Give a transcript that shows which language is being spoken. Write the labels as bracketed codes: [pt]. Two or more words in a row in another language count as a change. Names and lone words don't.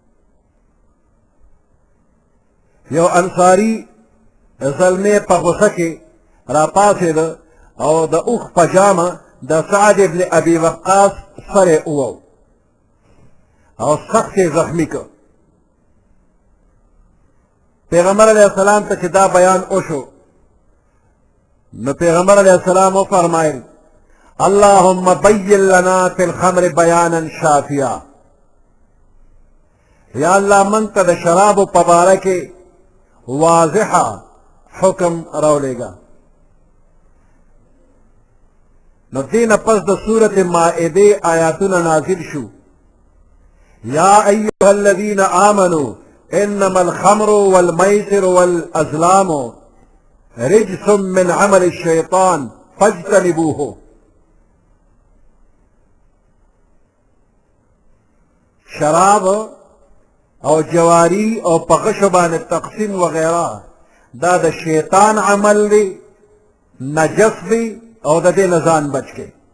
[ps] یو انصاري زلمی په غوسه کې راپاڅېده او د اوښ په جامه د سعد ابن ابي وقاص سر یې ووو او سخت یې زخمي کړ. پیغمبر [ar] علیه السلام [ps] ته چې دا بیان وشو نو پیغمبر [ar] علیه السلام [ps] وفرمایل [ar] اللهم بین لنا فی الخمر بیانا شافیا، [ps] یا الله موږ ته د شرابو په باره کې واضحه حکم راولېږه. نو دې نه پس د سورت مائده آیاتونه نازل شو. [ar] یا ایها الذین آمنوا انما الخمر والمیسر والازلام رجس من عمل الشیطان فاجتنبوه. [ps] شراب او جواری او په غشو باندې تقسیم وغیرہ دا د شیطان عمل دی، نجس دی او د دې نه ځان بچ کړئ.